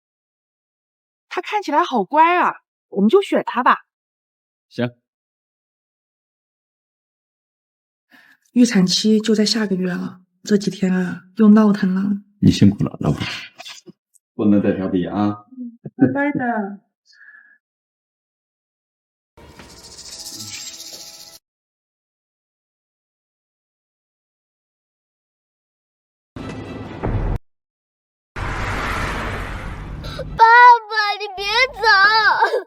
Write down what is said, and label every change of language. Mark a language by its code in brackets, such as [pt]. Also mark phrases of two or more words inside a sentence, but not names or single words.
[zh] 他看起來好乖啊，我們就選他吧。行。預產期就在下個月了，這幾天啊又鬧騰了。你辛苦了，老婆，不能再調皮啊。拜拜的。爸爸，你別走！